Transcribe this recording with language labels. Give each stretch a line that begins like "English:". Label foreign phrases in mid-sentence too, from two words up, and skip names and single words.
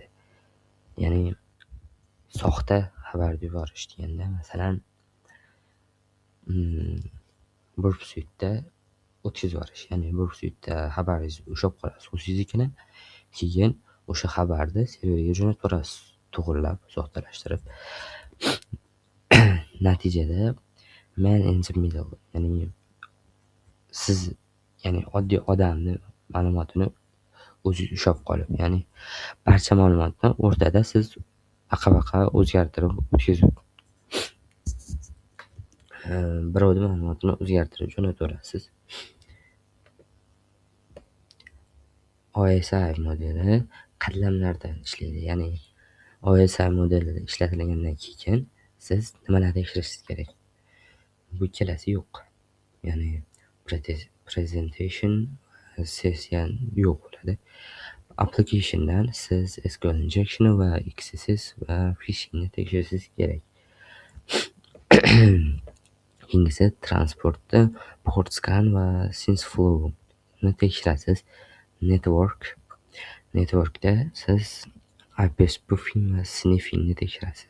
Uzbek: Ya'ni soxta xabar yuborish deganda, masalan, burpsuitda o'tkazib yuborish. Ya'ni burpsuitda xabaringiz ushlab qolasiz o'zingiznikini, keyin o'sha xabarni serverga jo'natib borasiz, to'g'irlab, soxtalashtirib.
English: Natijada man in the middle,
Uzbek: ya'ni siz, ya'ni oddiy odamni ma'lumotini o'zingiz ushlab qolib, ya'ni barcha ma'lumotni o'rtada siz aqa-baqa o'zgartirib o'tkazib, birovning ma'lumotini o'zgartirib jo'natib olasiz. OSI modeli qatlamlardan ishlaydi. Ya'ni OSI modeli ishlatilgandan keyin siz nimalarni tekshirishingiz kerak? Bu ikkalasi yo'q. Ya'ni
English: presentation session
Uzbek: yo'q bo'ladi. Applicationdan siz
English: SQL injection
Uzbek: va XSS va phishingni tekshirishingiz kerak. Keyingisi transportda
English: port scan
Uzbek: va SysFlow ni tekshirasiz. Networkda siz
English: IP spoofing
Uzbek: va sniffing ni tekshirasiz.